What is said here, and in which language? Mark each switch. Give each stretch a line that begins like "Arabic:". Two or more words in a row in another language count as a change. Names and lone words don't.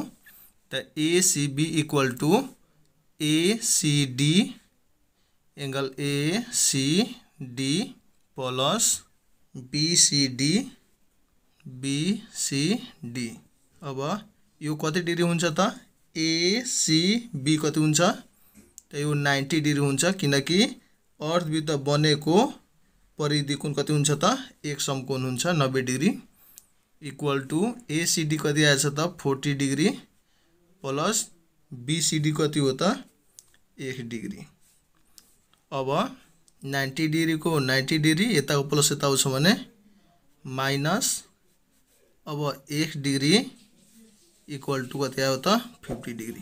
Nepali: त ACB
English: equal to
Nepali: ACD एंगल ACD प्लस BCD। अब यो कति डिग्री हुन्छ त ACB कति हुन्छ त यो 90 डिग्री हुन्छ, किनकि अर्धवृत्त बनेको परिधि कोण कति हुन्छ त एक समकोण हुन्छ 90 डिग्री
English: equal to
Nepali: ACD कति आएछ त 40 डिग्री प्लस BCD कति हो त 1 डिग्री। अब 90 डिग्री को 90 डिग्री यताको प्लस यता आउँछ भने माइनस। अब 1 डिग्री
English: equal to
Nepali: कति आयो त 50 डिग्री।